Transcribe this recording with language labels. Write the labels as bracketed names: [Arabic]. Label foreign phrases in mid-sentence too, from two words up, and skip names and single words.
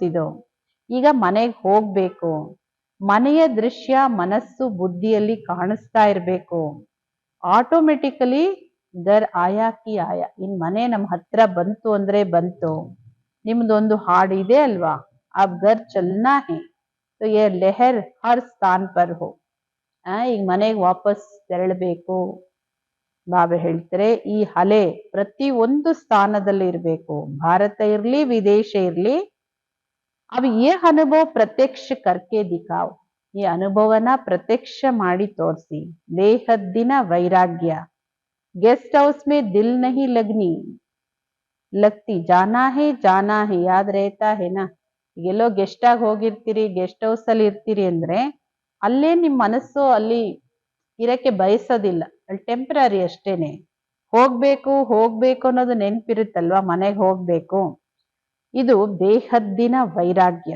[Kannada] ಇದು ಈಗ ಮನೆಗೆ ಹೋಗ್ಬೇಕು. ಮನೆಯ ದೃಶ್ಯ ಮನಸ್ಸು ಬುದ್ಧಿಯಲ್ಲಿ ಕಾಣಿಸ್ತಾ ಇರ್ಬೇಕು. ಆಟೋಮೆಟಿಕಲಿ [Hindi] घर आया कि आया, [Kannada] ಇನ್ ಮನೆ ನಮ್ಮ ಹತ್ರ ಬಂತು ಅಂದ್ರೆ ಬಂತು. ನಿಮ್ದೊಂದು ಹಾಡು ಇದೆ ಅಲ್ವಾ, [Hindi] अब घर चलना है तो ये लहर हर स्थान पर हो. [Kannada] ಈಗ ಮನೆಗೆ ವಾಪಸ್ ತೆರಳಬೇಕು. ಬಾಬಾ ಹೇಳ್ತಾರೆ, ಈ ಅಲೆ ಪ್ರತಿ ಒಂದು ಸ್ಥಾನದಲ್ಲಿ ಇರಬೇಕು. ಭಾರತ ಇರ್ಲಿ, ವಿದೇಶ ಇರ್ಲಿ. [Hindi] अब ये अनुभव प्रत्यक्ष करके दिखाओ. [Kannada] ಈ ಅನುಭವನ ಪ್ರತ್ಯಕ್ಷ ಮಾಡಿ ತೋರಿಸಿ. ಬೇಹದ್ದಿನ ವೈರಾಗ್ಯ. [English] guest house [Hindi] में दिल नहीं लगती, जाना है याद रहता है ना. [Kannada] ಎಲ್ಲೋ ಗೆಸ್ಟ್ ಆಗಿ ಹೋಗಿರ್ತೀರಿ, [English] guest house [Kannada] ಅಲ್ಲಿ ಇರ್ತೀರಿ ಅಂದ್ರೆ ಅಲ್ಲೇ ನಿಮ್ ಮನಸ್ಸು ಅಲ್ಲಿ ಇರಕ್ಕೆ ಬಯಸೋದಿಲ್ಲ. ಅಲ್ಲಿ ಟೆಂಪರರಿ ಅಷ್ಟೇನೆ. ಹೋಗ್ಬೇಕು ಅನ್ನೋದು ನೆನ್ಪಿರುತ್ತಲ್ವಾ, ಮನೆಗೆ ಹೋಗ್ಬೇಕು. ಇದು ಬೇಹದ್ದಿನ ವೈರಾಗ್ಯ.